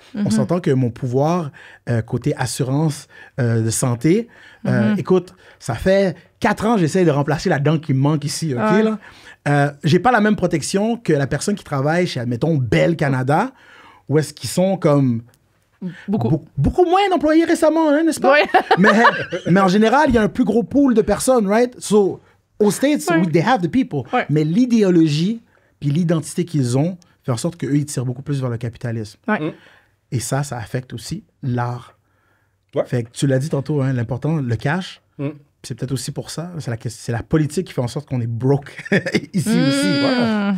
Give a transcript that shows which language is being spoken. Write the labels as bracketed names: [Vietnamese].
[French] On s'entend que mon pouvoir, côté assurance de santé, écoute, ça fait 4 ans que j'essaie de remplacer la dent qui me manque ici, OK, là? J'ai pas la même protection que la personne qui travaille chez, admettons, Bell Canada, où est-ce qu'ils sont comme... Beaucoup moins d'employés récemment, hein, n'est-ce pas? Oui. mais en général, il y a un plus gros pool de personnes, right? [English] So, aux States, they have the people. [French] Ouais. Mais l'idéologie puis l'identité qu'ils ont fait en sorte qu'eux, ils tirent beaucoup plus vers le capitalisme. Ouais. Et ça affecte aussi l'art. Ouais. Fait que tu l'as dit tantôt, hein, l'important, le cash. C'est peut-être aussi pour ça. C'est la politique qui fait en sorte qu'on est broke ici aussi. Ouais.